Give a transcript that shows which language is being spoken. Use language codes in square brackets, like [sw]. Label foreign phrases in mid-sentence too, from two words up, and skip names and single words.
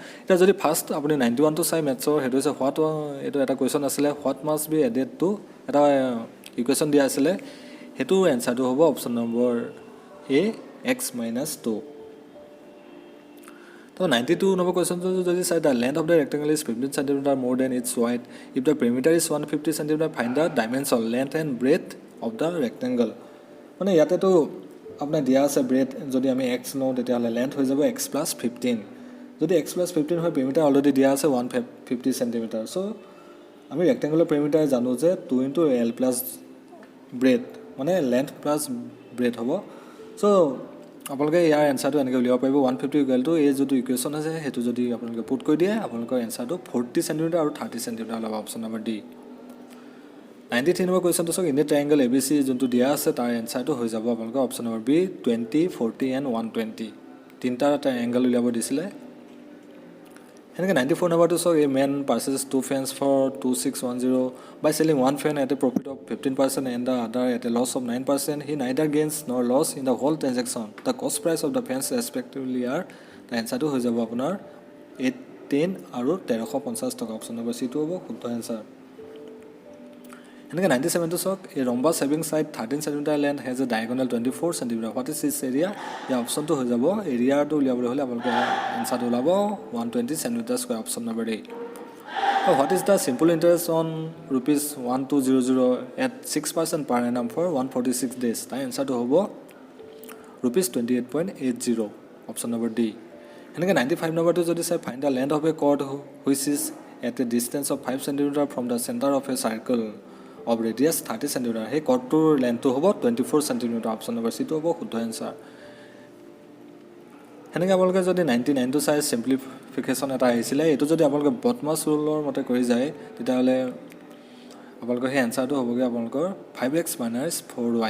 [as] এতিয়া যদি ফাৰ্ষ্ট আপুনি 91টো চাই মেথছৰ, সেইটো হৈছে হোৱাট, এইটো এটা কুৱেশ্যন আছিলে [en] what must be added to, [as] এটা ইকুৱেশ্যন দিয়া আছিলে, সেইটো এনচাৰটো হ'ব [en] option number A [as] x-2। তো 92 নম্বৰ কুৱেশ্যনটো যদি চাই [en] the length of the rectangle is 15 cm more than its width, if the perimeter is 150 cm find the dimension length and breadth of the rectangle। [as] মানে ইয়াতেতো আপোনাৰ দিয়া আছে ব্ৰেড, যদি আমি এক্স লওঁ তেতিয়াহ'লে লেন্থ হৈ যাব x+15, যদি x+15 হয় [en] perimeter already [as] দিয়া আছে 150 cm। চ' আমি ৰেক্টেংগুলাৰ পেৰিমিটাৰ জানো যে 2 × l প্লাছ ব্ৰেড, মানে [en] length plus breadth [as] হ'ব। চ' আপোনালোকে ইয়াৰ এনচাৰটো এনেকৈ উলিয়াব পাৰিব 150 = এই যিটো ইকুৱেশ্যন আছে সেইটো যদি আপোনালোকে পুট কৰি দিয়ে আপোনালোকৰ এনচাৰটো 40 cm আৰু 30 cm ওলাব, [en] option number D. [as] 93 নম্বৰ কুৱেশ্যনটো চাওক [en] in a triangle ABC [as] যোনটো দিয়া আছে তাৰ এনচাৰটো হৈ যাব আপোনালোকৰ [en] option number B [as] 20, 40 and 120, তিনিটা এংগল উলিয়াব দিছিলে। সেনেকৈ 94 নম্বৰটো চাওক [en] a man purchases 2 fans for 2610 by selling 1 fan at a profit of 15% and the other at a loss of 9%, he neither gains nor loss in the whole transaction, the cost price of the fans respectively are, the [as] এনচাৰটো হৈ যাব আপোনাৰ 10 আৰু 1350 টকা, অপশ্যন নম্বৰ চিটো হ'ব শুদ্ধ এনচাৰ। এনেকৈ 97টো চাওক [en] a rhombus having side 13 cm length has a diagonal 24 cm, what is its area, [as] ইয়াৰ অপশ্যনটো হৈ যাব এৰিয়াটো উলিয়াবলৈ হ'লে আপোনালোকে এনচাৰটো ওলাব 120 cm², [en] option number A. what is the simple interest on ₹1200 at 6% per annum for 146 days, [as] তাৰ এনচাৰটো হ'ব ₹28.80, [en] option number D. [as] এনেকৈ 95 নম্বৰটো যদি চাই [en] find the length of a chord which is at a distance of 5 cm from the center of a circle of radius 30 cm, [as] সেই কৰ্ডটোৰ লেন্থটো হ'ব 24 cm। [en] option number Cটো [as] হ'ব শুদ্ধ এনচাৰ। সেনেকৈ আপোনালোকে যদি 99টো চাই চিম্প্লিফিকেশ্যন এটা আহিছিলে, এইটো যদি আপোনালোকে [en] BODMAS ruleৰ [as] মতে কৰি যায় তেতিয়াহ'লে আপোনালোকৰ সেই এনচাৰটো হ'বগৈ আপোনালোকৰ 5x - 4y।